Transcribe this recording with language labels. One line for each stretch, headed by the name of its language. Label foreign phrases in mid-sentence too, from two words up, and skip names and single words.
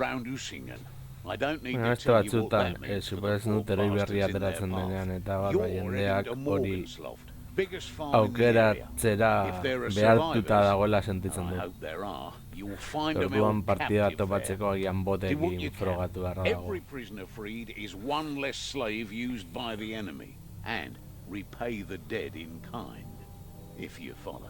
Basque: Beste batzutan, suposatzen dut eroi berria ateratzen denean, eta jendeak hori aukeratzera behartuta dagoela sentitzen dut. Orduan partida topatzeko agian botekin frogatu beharra dago.
English: Every prisoner freed is one less slave used by the enemy, and repay the dead in kind, if you follow.